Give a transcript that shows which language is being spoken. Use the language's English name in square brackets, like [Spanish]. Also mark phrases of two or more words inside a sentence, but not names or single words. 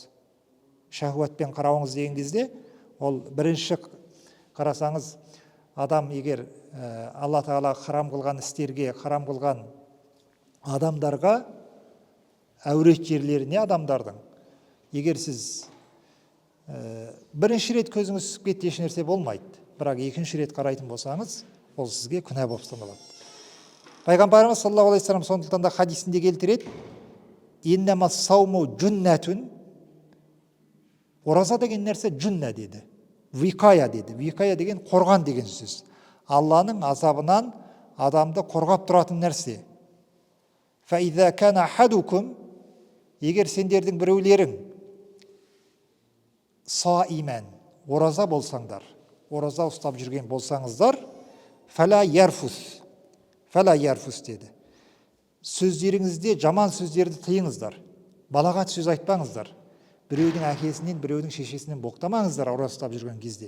[Kazakh] Шахуатпен қарауыңыз деген кезде, ол бірінші қарасаңыз, адам егер Алла Тағала харам қылған істерге, харам қылған адамдарға, әурет жерлеріне адамдардың, егер сіз бірінші рет көзіңіз түсіп кетті, еш нәрсе болмайды, бірақ екінші рет қарайтын болсаңыз, ол сізге күнә болып саналады. Пайғамбарымыз [Arabic] صلى الله عليه وسلم [Kazakh] сондықтан да хадисінде келтіреді: [Arabic] إنما الصوم جنة. [Kazakh] Ораза деген нәрсе джунна деді, викая деді. Викая деген қорған деген сөз. Алланың азабынан адамды қорғап тұратын нәрсе. [Arabic] فإذا كان أحدكم, [Kazakh] егер сендердің біреулерің саиман, ораза болсаңдар, ораза ұстап жүрген болсаңыздар, [Arabic] فلا يرفث [Kazakh] деді. Сөздеріңізде жаман сөздерді тыйыңыздар, балағат сөз айтпаңыздар, біреудің әкесінен, біреудің шешесінен боқтамаңыздар ораза ұстап жүрген кезде.